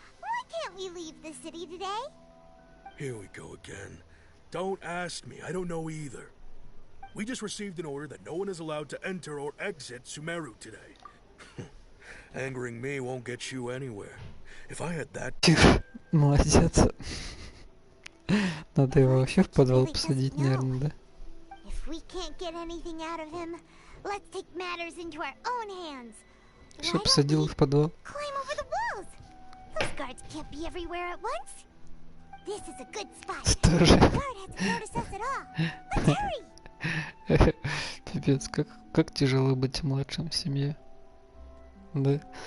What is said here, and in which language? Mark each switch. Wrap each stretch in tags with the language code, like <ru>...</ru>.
<en>Why can't we leave the city today? Here we go again. Don't ask me. I don't know either. We just received an order that no one is allowed to enter or exit Sumeru today. Angering me won't get you anywhere. If I had that...</en> <ru>Молодец. Надо его вообще в подвал посадить, наверное, да?</ru> <en>If we can't get anything out of him, let's take matters into our own hands.</en> <ru>Чтоб посадил в подвал.</ru> <en>Climb over the walls. Those guards can't be everywhere at once. This is a good spot.</en> <ru>Сторож.</ru> <en>The guard hasn't noticed us at all. Let's hurry.</en> <ru>Пипец, как тяжело быть младшим в семье. Да.</ru>